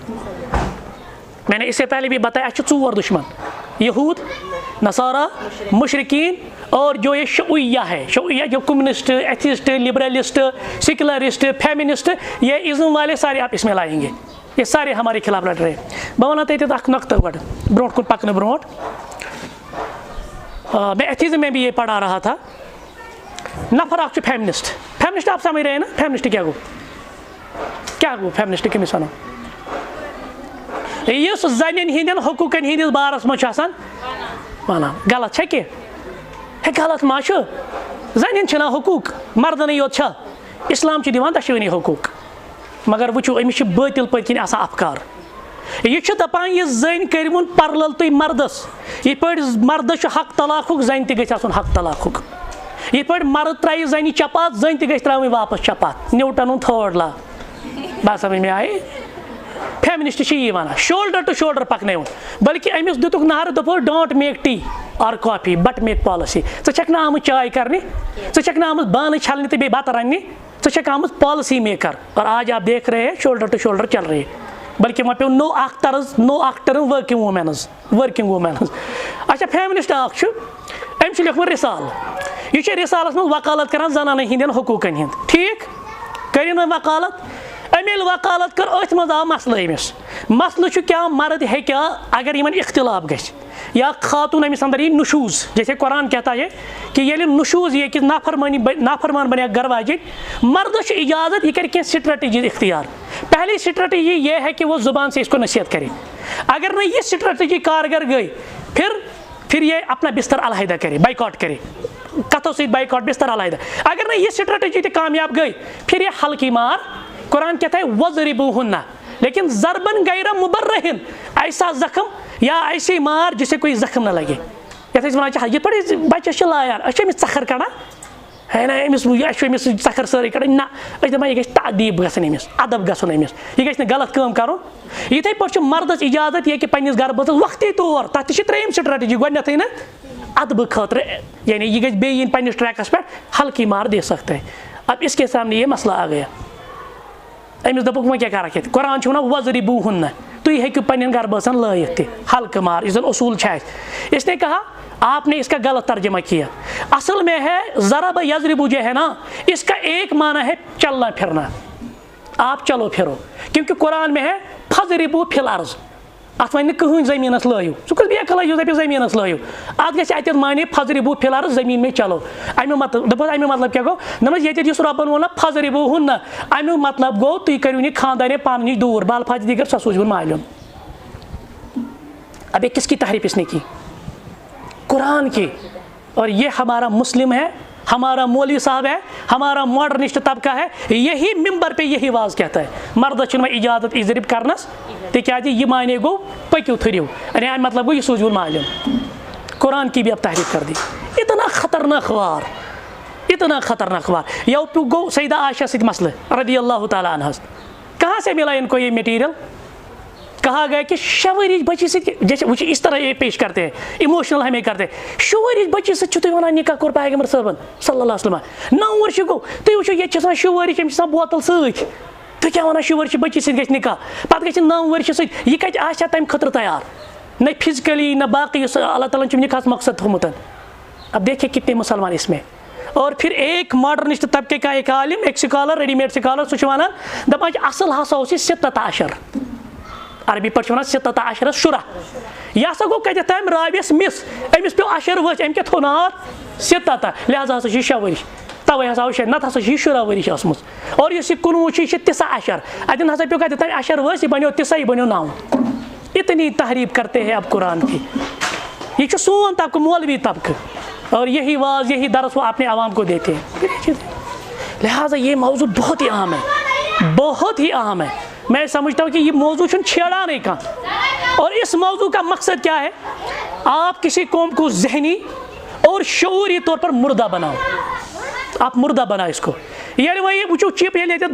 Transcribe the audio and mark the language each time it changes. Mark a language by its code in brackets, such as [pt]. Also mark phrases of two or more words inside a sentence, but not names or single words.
[ur] میں نے اس سے پہلے بھی بتایا اچھا 4 دشمن, یہود, نصارہ, مشرکین, اور جو یہ شیعیہ ہے, شیعیہ جو کمیونسٹ, ایتھیسٹ, لبرلسٹ, سیکولرسٹ, فیمنسٹ, یہ ازم والے سارے آپ اس میں لائیں گے, یہ سارے ہمارے خلاف لڑ رہے ہیں. [ks] بہ ونان تتھ اکھ نقطہ گۄڈٕ برونٛٹھ کُن پکنہٕ برونٛٹھ, [ur] میں ایتھیزم میں بھی یہ پڑھا رہا تھا. [ks] نفر اکھ چھُ فیمنسٹ, فیمنسٹ [ur] آپ سمجھ رہے ہیں نا, [ks] فیمنسٹ کیا گو, کیا گو فیمنسٹ کٔمِس وَنو؟ یُس زنٮ۪ن ہٕنٛدٮ۪ن حقوٗقن ہٕنٛدِس بارس منٛز چھُ آسان وَنان. غلط چھا کینٛہہ؟ ہے غلط ما چھُ, زنٮ۪ن چھِنہ حقوٗق, مردنٕے یوت چھا؟ اسلام چھُ دِوان دۄشوٕنی حقوٗق, مگر وٕچھو أمِس چھِ بٲطِل پٔتۍ کِنۍ آسان افکار. یہ چھُ دپان یہِ زٔنۍ کٔرۍوُن پرلل تُہۍ مردس, یِتھ پٲٹھۍ مردس چھُ حق طلاقُک, زنہِ تہِ گژھِ آسُن حق طلاقُک. یہ پہ مرد ترائی زنی چپات زن تہ گژھِ تراوٕنۍ واپس چپات نیوٹن تھٲڈ لا بات [ur] سمجھ میں آئی [ks] فیمنسٹ چھ یہ ونان [en] shoulder to shoulder [ks] پکنٲیُن بلکہ أمِس دِتُکھ نعرٕ دوٚپُکھ [en] don't make tea or coffee but make policy [ks] ژٕ چھکھ نہٕ آمٕژ چاے کرنہِ ژٕ چھکھ نہٕ آمٕژ بانہٕ چھلنہِ تہٕ بیٚیہِ بتہٕ رننہِ ژٕ چھکھ آمٕژ [en] policy maker [ur] اور آج آپ دیکھ رہے ہیں [en] shoulder to shoulder [ur] چل رہے بلکہ [ks] وۄنۍ پیوٚو نوٚو اکھ طرز نوٚو اکھ ٹٔرٕم [en] working women's [ks] اچھا فیمنسٹ اکھ چھُ أمۍ چھُ لیوٚکھمُت رِسالہٕ یہ چھُ رِسالس منٛز وکالت کران زنانن ہٕنٛدٮ۪ن حقوٗقن ہٕنٛد ٹھیٖک کٔرِن وۄنۍ وکالت أمۍ ییٚلہِ وکالت کٔر أتھۍ منٛز آو مسلہٕ أمِس مسلہٕ چھُ کیٛاہ مرد ہیٚکیٛا اگر یِمن اختلاف گژھِ یا خاتون أمِس اندر یی نشوز [ur] جیسے قرآن کہتا ہے کہ [ks] ییٚلہِ نشوز یہِ کہِ نافرمان بنے گھر واجِنۍ مردس چھُ اجازت یہ کرِ کینٛہہ سٹریٹجی اختیار [ur] پہلی اسٹریٹجی یہ ہے کہ وہ زبان سے اس کو نصیحت کرے اگر نہ یہ اسٹریٹجی کارگر گئی پھر یہ اپنا بستر علیحدہ کرے بائیکاٹ کرے کتھوں سے بائیکاٹ بستر علیحدہ اگر نہ یہ اسٹریٹجی تہ کامیاب گئی پھر یہ ہلکی مار قرآن کہتا ہے وَضْرِبُوهُنَّ [ks] لیکن [ar] ضربن غیر مبرہن [ur] ایسا زخم یا ایسی مار جسے کوئی زخم نہ لگے [ks] یتھ ونان یہ پڑے بچس لایا أمس ژکھر کڑان ہے نا أمس ژکھر سٲرٕے کڑان نہ دپان یہ گژھِ تعدیب گژھن أمس ادب گژھن أمس یہ گژھِ نہٕ غلط کٲم کرُن یِتھے پٲٹھۍ چھُ مردس اجازت یہ کہ پننس گھر بٲژس وقتی طور تتھ تہِ چھِ ترٛیٚیِم سٹریٹجی گۄڈنیتھٕے نا ادبہٕ خٲطرٕ یعنی یہ گژھِ بیٚیہِ یِنۍ پننس ٹریکس پٮ۪ٹھ [ur] ہلکی مار دے سکتا ہے اب اس کے سامنے یہ مسئلہ آ گیا [ks] أمس دوٚپُکھ وۄنۍ کیٛاہ کرکھ ییٚتہِ قرآن چھُ ونان وَضْرِبُوهُنَّ تُہۍ ہیٚکِو پننٮ۪ن گھر بٲژن لٲیِتھ تہِ ہلکہٕ مار یُس زن اصوٗل چھُ اسہِ [ur] اس نے کہا آپ نے اس کا غلط ترجمہ کیا اصل میں ہے ضرب یضرب جو ہے نا اس کا ایک معنی ہے چلنا پھرنا آپ چلو پھرو کیونکہ قرآن میں ہے [ar] فضربو فی الارض [ks] ات ون کہین زمینس لایو ثہ کس بیک لٲیو دپیو زمینس لایو ات گژھِ اتٮ۪تھ معنی [ar] فضربو فی الارض [ur] زمین میں چلو [ks] امیُک مطلب دپوس امیُک مطلب کیٛاہ گوٚو دپوس ییٚتٮ۪تھ یُس رۄبن ووٚن نا فضربوہُنَّ امیُک مطلب گوٚو تُہۍ کٔرِو یہِ خاندان پانہٕ نِش دوٗر بال فاضِ دیگر سۄ سوٗزۍوُن مالیُن [ur] اب یہ کس کی تحریف اس نے کی قرآن کی اور یہ ہمارا مسلم ہے ہمارا مولوی صاحب ہے ہمارا ماڈرنسٹ طبقہ ہے یہی ممبر پہ یہی واز کہتا ہے [ks] مردس چھُنہٕ وۄنۍ اجازت اضرب کرنس تِکیٛازِ یہِ معنی گوٚو پٔکِو تھٔرِو یعنی امیُک مطلب گوٚو یہِ سوٗزۍوُن مالیُن [ur] قرآن کی بھی اب تحریف کر دی اتنا [ks] خطرناک وار یو گو سیدہ عائشہ سۭتۍ مسئلہ رضی اللہ تعالیٰ عنہ [ur] کہاں سے ملا ان کو یہ میٹیریل کہا گیا کہ 6 ؤرِش بچی سے جیسے وہ اس طرح یہ پیش کرتے ہیں [ks] ایموشنل ہمیں کرتے ہیں 6 ؤرِش بچی سے تُہۍ ونان نکاح کوٚر پیغمبر صٲبن صلی اللہ علیہ وسلم 9 ؤرش گوٚو تُہۍ وٕچھِو ییٚتہِ چھِ آسان 6 ؤرِش أمِس چھِ آسان بوتل سۭتۍ تُہۍ کیٛاہ ونان 6 ؤرش بچی سۭتۍ گژھِ نکاح پتہٕ گژھِ 9 ؤرش سۭتۍ یہِ کتہِ آسہِ ہا تمہِ خٲطرٕ تیار نہ فزیکلی نہ باقی یُس اللہ تعالیٰ چھُ نکاحس مقصد تھوٚمُت [ur] اب دیکھیے کتنے مسلمان اس میں اور پھر ایک ماڈرنسٹ طبقے کا ایک عالم ایک سکالر ریڈی میڈ سکالر [ks] سُہ چھُ ونان دپان چھِ اصل ہسا اوس یہِ 17 عربی پٲٹھۍ چھِ ونان 17 شُرہ یہِ ہسا گوٚو کتٮ۪تھ تام راویس مس أمِس پیوٚو اشر ؤژھۍ أمۍ کیٛاہ تھوٚو ناو 17 لہذا ہسا چھِ یہِ 6 ؤرِش توے ہسا آو 6 نتہٕ ہسا چھِ یہِ 16 ؤرِش ٲسمٕژ اور یُس یہِ 19 چھُ یہِ چھِ 9 اتٮ۪ن ہسا پیوٚو کتٮ۪تھ تام اشر ؤژھۍ یہِ بنیو 9 یہِ بنیو 9 [ur] اتنی تحریف کرتے ہیں اب قرآن کی یہ چھُ سون طبقہ مولوی طبقہ اور یہی واز یہی درس وہ اپنے عوام کو دیتے ہیں لہٰذا یہ موضوع بہت ہی اہم ہے میں سمجھتا ہوں کہ یہ موضوع چھیڑا نہیں کہاں اور اس موضوع کا مقصد کیا ہے آپ کسی قوم کو ذہنی اور شعوری طور پر مردہ بناؤ آپ مردہ بناؤ اس کو یعنی وہی وچو چپ ییٚلہِ ییٚتٮ۪تھ